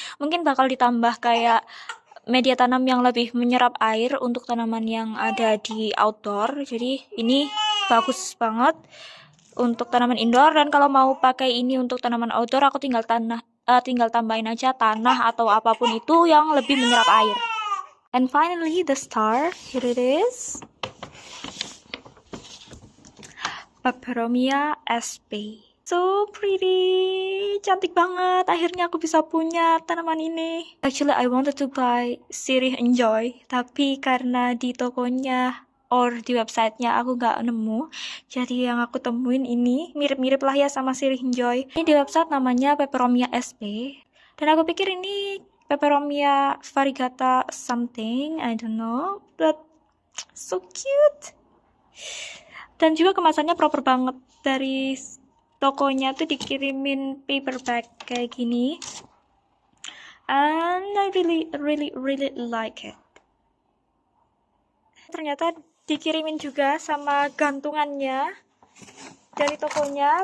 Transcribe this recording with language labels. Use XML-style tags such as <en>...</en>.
<id>Mungkin bakal ditambah kayak media tanam yang lebih menyerap air untuk tanaman yang ada di outdoor. Jadi ini bagus banget untuk tanaman indoor, dan kalau mau pakai ini untuk tanaman outdoor aku tinggal tambahin aja tanah atau apapun itu yang lebih menyerap air.</id> <en>And finally the star, here it is. Peperomia sp. So pretty, cantik banget.</en> <id>Akhirnya aku bisa punya tanaman ini. Actually I wanted to buy Sirih Enjoy, tapi karena di tokonya or di websitenya aku nggak nemu, jadi yang aku temuin ini mirip-mirip lah ya sama Sirih Enjoy. Ini di website namanya Peperomia sp, dan aku pikir ini Peperomia variegata something, I don't know, but so cute. Dan juga kemasannya proper banget. Dari tokonya tuh dikirimin paper bag kayak gini, and I really like it. Ternyata dikirimin juga sama gantungannya dari tokonya.</id>